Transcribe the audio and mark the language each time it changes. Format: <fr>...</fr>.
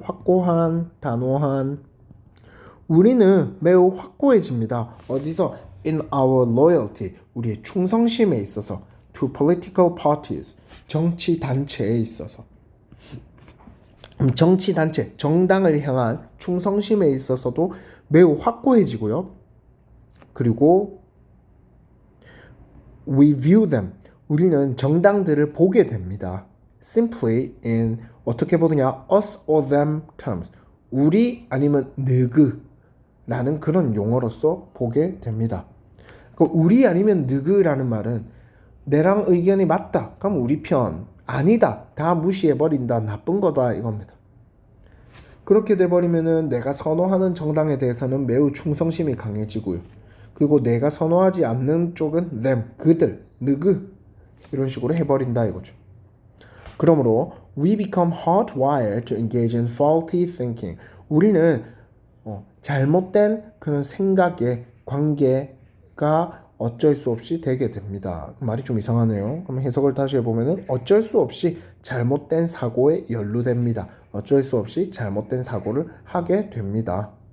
<ko>확고한, 단호한. 우리는 매우 확고해집니다. 어디서?</ko> <en>In our loyalty.</en> <ko>우리의 충성심에 있어서.</ko> <en>To political parties.</en> <ko>정치 단체에 있어서. 정치 단체, 정당을 향한 충성심에 있어서도 매우 확고해지고요. 그리고</ko> <en>we view them.</en> <ko>우리는 정당들을 보게 됩니다.</ko> <en>Simply in</en> <ko>어떻게 보느냐?</ko> <en>us or them terms.</en> <ko>우리 아니면 느그라는 그런 용어로서 보게 됩니다. 우리 아니면 느그라는 말은 내랑 의견이 맞다. 그럼 우리 편. 아니다. 다 무시해버린다. 나쁜 거다. 이겁니다. 그렇게 돼버리면은 내가 선호하는 정당에 대해서는 매우 충성심이 강해지고요. 그리고 내가 선호하지 않는 쪽은 them, 그들, 느그 이런 식으로 해버린다 이거죠. 그러므로</ko> <en>we become hardwired to engage in faulty thinking.</en> <ko>우리는 잘못된 그런 생각의 관계가 어쩔 수 없이 되게 됩니다. 말이 좀 이상하네요. 그럼 해석을 다시 해보면은 어쩔 수 없이 잘못된 사고에 연루됩니다. 어쩔 수 없이 잘못된 사고를 하게 됩니다.</ko>